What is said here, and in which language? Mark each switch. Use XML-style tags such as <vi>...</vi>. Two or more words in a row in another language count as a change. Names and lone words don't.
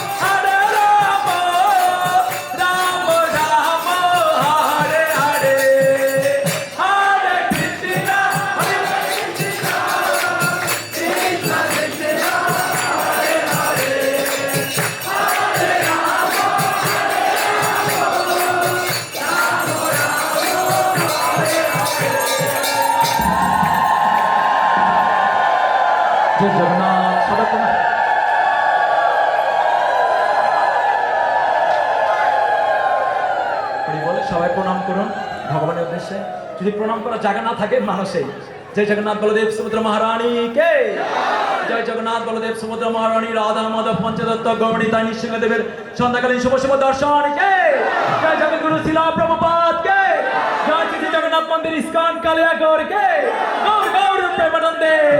<sa>Rama Rama, Hare Hare, Hare Krishna, Krishna Krishna, Hare Hare, Hare Rama,</sa> <bn>জয় জগন্নাথ সবাই প্রণাম বলে সবাই প্রণাম করুন ভগবানের উদ্দেশ্যে যদি প্রণাম করা জায়গা না থাকে মানুষে জয় জগন্নাথ বলদেব সুভদ্রা মহারানী কে জয় জগন্নাথ বলদেব সুভদ্রা মহারানী রাধা মাধব পঞ্চদত্ত গৌরী তাই নৃসিংহদেবের সন্ধ্যাকালীন শুভ শুভ দর্শন কে জয় জগৎগুরু শিলা প্রভুপাদ কে জয় শ্রী জগন্নাথ মন্দির ইস্কন কালিয়াগড় কে গৌর গৌর প্রেমানন্দে</bn>